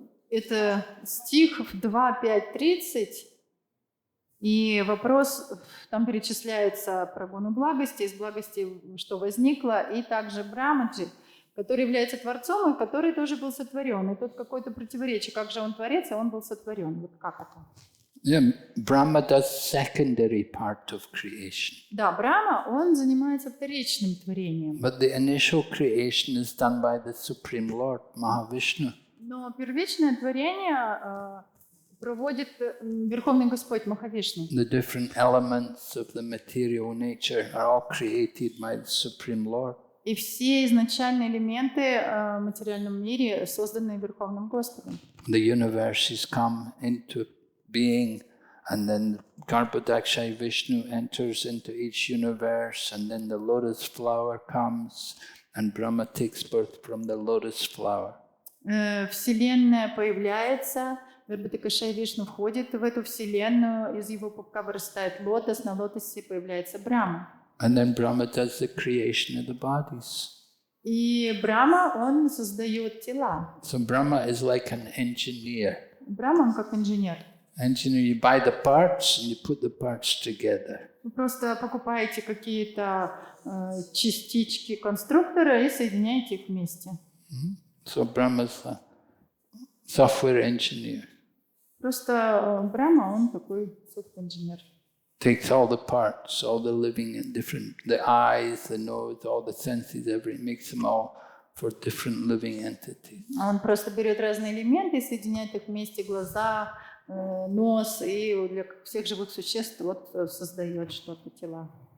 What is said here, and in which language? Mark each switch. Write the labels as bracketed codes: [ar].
[ru] Это стих в 2.5.30, и вопрос, там перечисляется про гуну благости, из благости, что возникло, и также Брахмаджи, который является Творцом, и который тоже был сотворен. И тут какое-то противоречие, как же он Творец, а он был сотворен. Вот как это? [en] Yeah, Brahma does secondary part of creation. [ru] Да, Брахма, он занимается вторичным творением. [en] But the initial creation is done by the Supreme Lord, Mahavishnu. [ru] Но первичное творение проводит Верховный Господь Махавишну. [en] The different elements of the material nature are all created by the Supreme Lord. [ru] И все изначальные элементы в материальном мире созданы Верховным Господом. [en] The universe has come into being And then Garbhodakshai Vishnu enters into each universe, and then the lotus flower comes, and Brahma takes birth from the lotus flower. [ru] Вселенная появляется, Гарбхадакшай Вишну входит в эту вселенную, из его пупка вырастает лотос, на лотосе появляется Брахма. [en] And then Brahma does the creation of the bodies. [ru] И Брахма, он создает тела. [en] So Brahma is like an engineer. [ru] Брахма, он как инженер. [en] Engineer, you buy the parts and you put the parts together. [ru] Вы просто покупаете какие-то частички конструктора и соединяете их вместе. [en] So Brahma's a software engineer. [ru] Просто Брахма, он такой софт-инженер. [en] Takes all the parts, all the living and different, the eyes, the nose, all the senses, everything, makes them all for different living entities. [ru] Он просто берет разные элементы и соединяет их вместе, глаза, нос, и для всех живых существ вот создает что-то, тела.